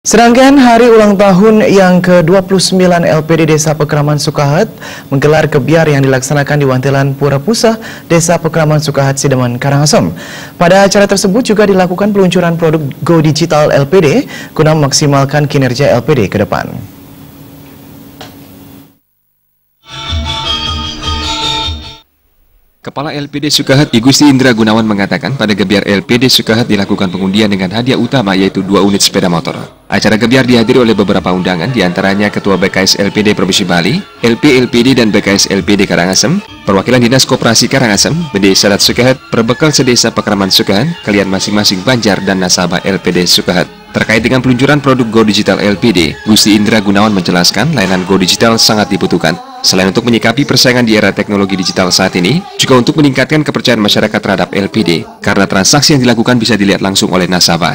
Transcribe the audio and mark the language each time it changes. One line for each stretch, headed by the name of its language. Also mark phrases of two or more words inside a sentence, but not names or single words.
Indonesian: Serangkaian hari ulang tahun yang ke-29 LPD Desa Pekraman Sukahat menggelar kebiar yang dilaksanakan di Wantelan Pura Pusah, Desa Pekraman Sukahat, Sideman, Karangasem. Pada acara tersebut juga dilakukan peluncuran produk Go Digital LPD guna memaksimalkan kinerja LPD ke depan. Kepala LPD Sukahat I Gusti Indra Gunawan mengatakan pada gebiar LPD Sukahat dilakukan pengundian dengan hadiah utama yaitu 2 unit sepeda motor. Acara gebiar dihadiri oleh beberapa undangan, diantaranya Ketua BKS LPD Provinsi Bali, LP LPD dan BKS LPD Karangasem, perwakilan Dinas Koperasi Karangasem, BD Sadat Sukahat, Perbekal Sedesa Pekraman Sukahat, kalian masing-masing Banjar dan nasabah LPD Sukahat. Terkait dengan peluncuran produk Go Digital LPD, Gusti Indra Gunawan menjelaskan layanan Go Digital sangat dibutuhkan. Selain untuk menyikapi persaingan di era teknologi digital saat ini, juga untuk meningkatkan kepercayaan masyarakat terhadap LPD, karena transaksi yang dilakukan bisa dilihat langsung oleh nasabah.